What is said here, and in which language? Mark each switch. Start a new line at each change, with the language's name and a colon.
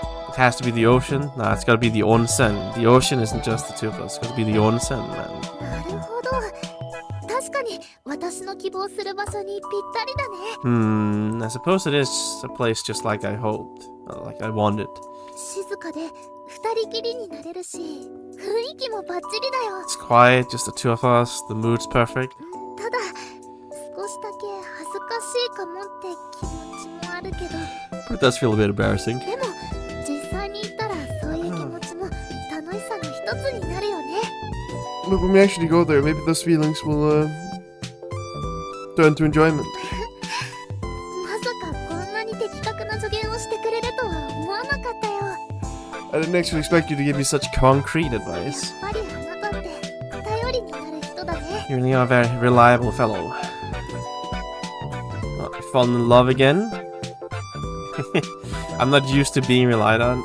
English: It has to be the ocean. Nah, it's gotta be the onsen. The ocean isn't just the two of us. It's gotta be the onsen, man.
Japanese: なるほど確確かに私の希望する場所にぴったりだね。
English: I suppose it is a place just like I hoped, like I wanted.
Japanese: 静かで二人きりになれるし、雰囲気もバッチリだよ。
English: It's quiet, just the two of us, the mood's perfect.
Japanese: ただ少しだけ恥ずかしいかもって気持ちもあるけど、
English: But it does feel a bit embarrassing.
Japanese: でも実際に行ったらそういう気持ちも楽しさの一つになるよね。
English: But when we actually go there, maybe those feelings will turn to enjoyment.
Japanese: まさかこんなに的確な助言をしてくれるとは思わなかったよ。
English: I didn't actually expect you to give me such Concrete
Japanese: や
English: advice.
Japanese: っぱりあなたって頼りになる人だね。
English: You really are a very reliable fellow. Oh, you fallen in love again? I'm not used to being relied on.